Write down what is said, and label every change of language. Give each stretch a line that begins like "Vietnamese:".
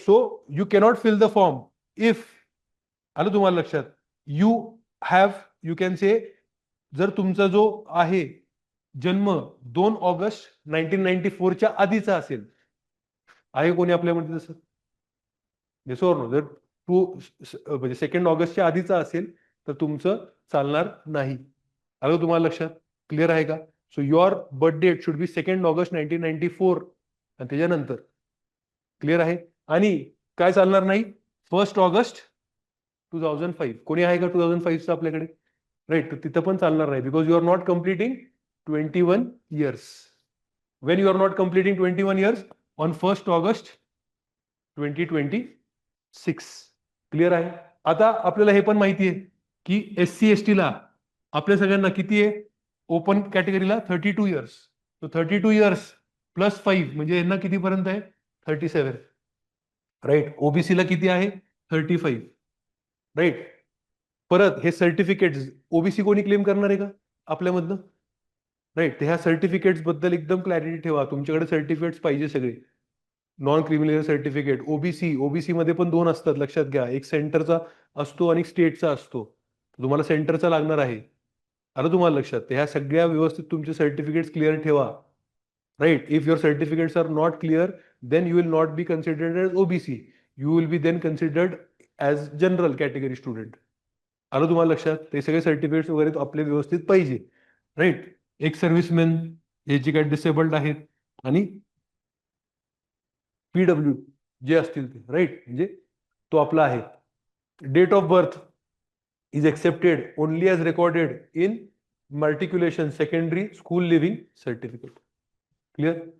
English: So you cannot fill the form if,
Marathi: आलं तुम्हाला लक्षात?
English: You have, you can say,
Marathi: जर तुमचा जो आहे जन्म 2 ऑगस्ट 1994च्या आधीचा असेल. आहे कोणी आपल्यामध्ये तसं? Yes or no? जर म्हणजे 2 ऑगस्टच्या आधीचा असेल तर तुमचं चालणार नाही. आलं तुम्हाला लक्षात? क्लिअर आहे का?
English: so your birth date should be 2 August 1994
Marathi: आणि त्याच्यानंतर. क्लिअर आहे? आणि काय चालणार नाही? 1 ऑगस्ट 2005. कोणी आहे का 2005चं आपल्याकडे? राईट. तर तिथं पण चालणार नाही,
English: Because you are not completing 21 years. When you are not completing 21 years? On 1 August 2026.
Marathi: Clear आहे? आता आपल्याला हे पण माहिती आहे की SC ST ला आपल्या सगळ्यांना किती आहे? Open कॅटेगरीला 32 years. तो 32 इयर्स प्लस 5 म्हणजे यांना कितीपर्यंत आहे? 37. राईट. ओबीसीला किती आहे? 35. राईट. परत हे सर्टिफिकेट्स ओबीसी कोणी क्लेम करणार आहे का आपल्यामधनं? राईट. ह्या सर्टिफिकेट्स बद्दल एकदम क्लॅरिटी ठेवा. तुमच्याकडे सर्टिफिकेट्स पाहिजे सगळे. Non criminal certificate. ओबीसी मध्ये पण 2 असतात, लक्षात घ्या. एक सेंटरचा असतो आणि स्टेटचा असतो. तुम्हाला सेंटरचा लागणार आहे. आलं तुम्हाला लक्षात? ह्या सगळ्या व्यवस्थित तुमचे सर्टिफिकेट्स क्लिअर ठेवा.
English: Right? If your certificates are not clear, then you will not be considered as OBC. You will be then considered as general category student.
Marathi: आलं तुम्हाला लक्षात? ते सगळे सर्टिफिकेट्स वगैरे आपले व्यवस्थित पाहिजे, राईट? एक सर्व्हिसमॅन, हे जे काही डिसेबल्ड आहेत, आणि PW जे असतील ते, राईट? म्हणजे तो आपला आहे.
English: Date of birth is accepted only as recorded in matriculation secondary school leaving certificate. Clear?